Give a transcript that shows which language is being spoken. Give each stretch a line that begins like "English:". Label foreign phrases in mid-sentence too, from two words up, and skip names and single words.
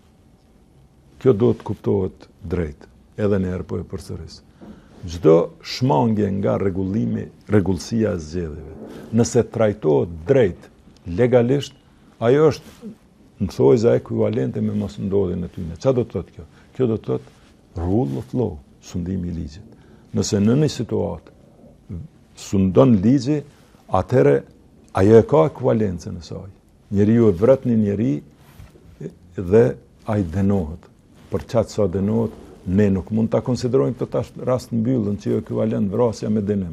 Albanian: Kjo do të kuptohet drejt, edhe njerë po e përsëris. çdo shmangje nga rregullësia e zgjedhjeve, nëse trajtohet drejt, legalisht, ajo është në thojza ekuivalente me mos ndodhjen e tyre. Çfarë do të thotë kjo? Kjo do të thotë
English: rule of law,
Albanian: sundimi i ligjit. Nëse në një situatë sundon ligji, atëherë ajo e ka ekuivalencën e saj. Njeriu e vret një njeri dhe ai dënohet. Për çfarë sa dënohet, ne nuk mund ta konsiderojmë këtë rast mbyllën që jo ekuivalent vrasja me dënim.